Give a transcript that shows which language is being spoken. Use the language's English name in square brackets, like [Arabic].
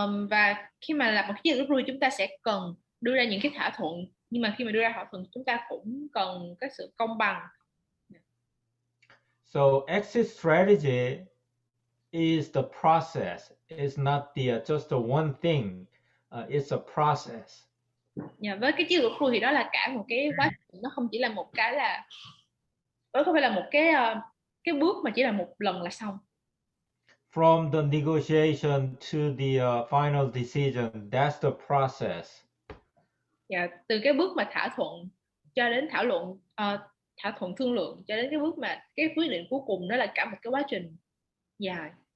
[Vietnamese] Và khi mà làm một cái chiến lược rút lui chúng ta sẽ cần đưa ra những cái thỏa thuận, nhưng mà khi mà đưa ra thỏa thuận chúng ta cũng cần cái sự công bằng. [English] So exit strategy is the process. It's not just the one thing. It's a process. [Vietnamese] Với cái chiến lược rút lui thì đó là cả một cái quá trình, nó không chỉ là một cái là đó không phải là một cái bước mà chỉ là một lần là xong. [English] From the negotiation to the final decision, that's the process. [Vietnamese] Từ cái bước mà thỏa thuận cho đến thảo luận, thỏa thuận thương lượng cho đến cái bước mà cái quyết định cuối cùng, đó là cả một cái quá trình dài.